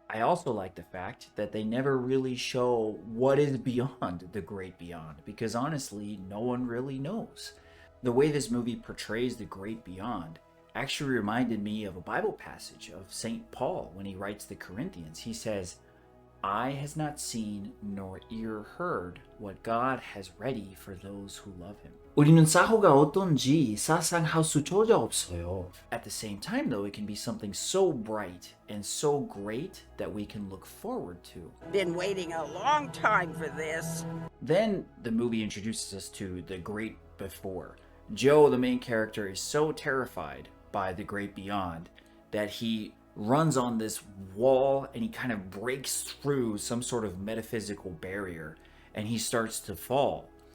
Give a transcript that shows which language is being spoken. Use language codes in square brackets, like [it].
[en] I also like the fact that they never really show what is beyond the great beyond, because honestly, no one really knows. The way this movie portrays the great beyond actually reminded me of a Bible passage of St. Paul when he writes the Corinthians. He says, "Eye has not seen nor ear heard what God has ready for those who love him." [ko] 우리는 사고가 어떤지 상상할 수조차 없어요. [en] At the same time though, it can be something so bright and so great that we can look forward to. Been waiting a long time for this. Then the movie introduces us to the great before. Joe, the main character, is so terrified by the great beyond that he runs on this wall and he kind of breaks through some sort of metaphysical barrier and he starts to fall.